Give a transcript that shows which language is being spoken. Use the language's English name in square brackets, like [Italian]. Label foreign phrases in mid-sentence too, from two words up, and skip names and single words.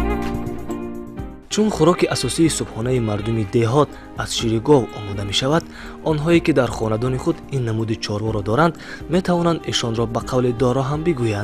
[Persian] چون خوراک اساسی صبحانه مردم دهات از شیر گاو آماده می شود، [Tajik] онҳое ки дар хонадони худ ин намуди чорворо доранд метавонанд ишонро ба қавли доро ҳам бигӯянд.